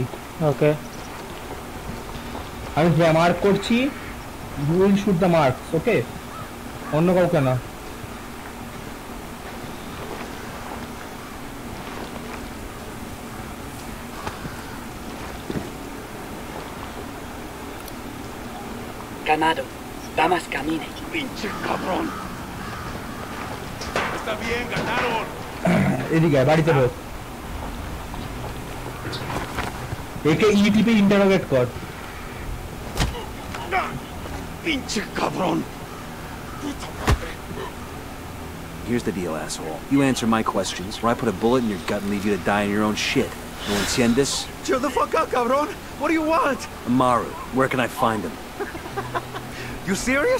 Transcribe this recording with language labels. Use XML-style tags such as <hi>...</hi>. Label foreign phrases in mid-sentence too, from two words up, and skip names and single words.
<bn>ओके আমি মার্ক করছি,</bn> <en>you will shoot the marks,</en> <bn>ওকে? অন্য কাউকে না।</bn> <es>Calmado. Vamos, camine. Pinche cabrón. Está bien, ganaron.</es> <bn>এদিকে বাড়িতে ঢোক। একে ইটিপি ইন্টারোগেট কর।</bn> <es>Pinche cabrón.</es> <en>Here's the deal, asshole. You answer my questions, or I put a bullet in your gut and leave you to die in your own shit.</en> <es>No entiendes?</es> <en>Chill the fuck out, cabrón. What do you want? Amaru, where can I find him? You serious?</en>